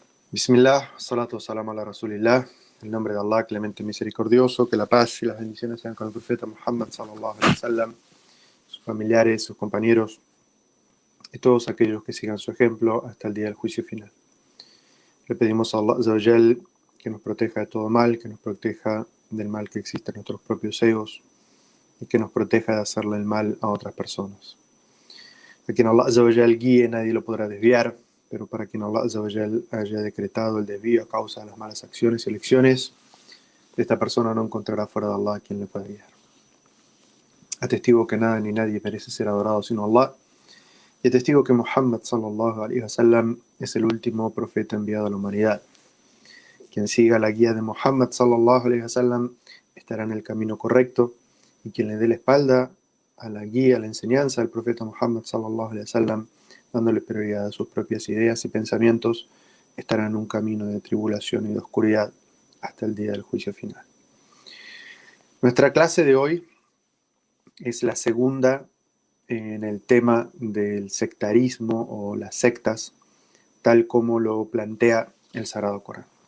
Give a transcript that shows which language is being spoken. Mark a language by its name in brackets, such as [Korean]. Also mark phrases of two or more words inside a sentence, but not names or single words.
[Arabic] بسم الله، صلاة سلام على رسول الله. [Spanish] En el nombre de Allah, clemente y misericordioso, que la paz y las bendiciones sean con el profeta Muhammad [Arabic] صلى الله عليه وسلم, [Spanish] sus familiares, sus compañeros y todos aquellos que sigan su ejemplo hasta el día del juicio final. Le pedimos a Allah [Arabic] عز وجل [Spanish] que nos proteja de todo mal, que nos proteja del mal que existe en nuestros propios egos y que nos proteja de hacerle el mal a otras personas. A quien Allah [Arabic] عز وجل [Spanish] guíe, nadie lo podrá desviar, pero para quien Allah [Arabic] عز وجل [Spanish] haya decretado el desvío a causa de las malas acciones y elecciones, esta persona no encontrará fuera de Allah a quien le pueda guiar. Atestigo que nada ni nadie merece ser adorado sino Allah, y atestigo que Muhammad [Arabic] صلى الله عليه وسلم [Spanish] es el último profeta enviado a la humanidad. Quien siga la guía de Muhammad [Arabic] صلى الله عليه وسلم [Spanish] estará en el camino correcto, y quien le dé la espalda a la guía, a la enseñanza del profeta Muhammad [Arabic] صلى الله عليه وسلم, [Spanish] dándole prioridad a sus propias ideas y pensamientos, estará en un camino de tribulación y de oscuridad hasta el día del juicio final. Nuestra clase de hoy es la segunda en el tema del sectarismo o las sectas, tal como lo plantea el Sagrado Corán.